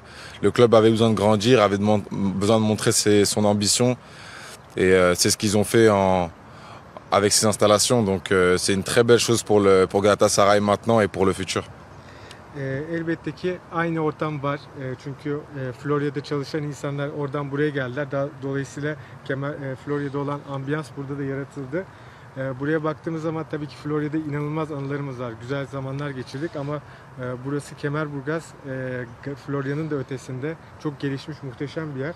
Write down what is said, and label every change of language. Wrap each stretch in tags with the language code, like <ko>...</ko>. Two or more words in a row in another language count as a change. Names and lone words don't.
<fr>Le club avait besoin de grandir, avait besoin de montrer son ambition. Et c'est ce qu'ils ont fait avec ces installations. Donc c'est une très belle chose pour Galatasaray maintenant et pour le futur.</fr> <tr>Elbette ki aynı ortam var. Çünkü Florya'da çalışan insanlar oradan buraya geldiler. Dolayısıyla Florya'da olan ambiyans burada da yaratıldı. Buraya baktığımız zaman tabii ki Florya'da inanılmaz anılarımız var. Güzel zamanlar geçirdik ama burası Kemerburgaz, Florya'nın da ötesinde çok gelişmiş, muhteşem bir yer.</tr>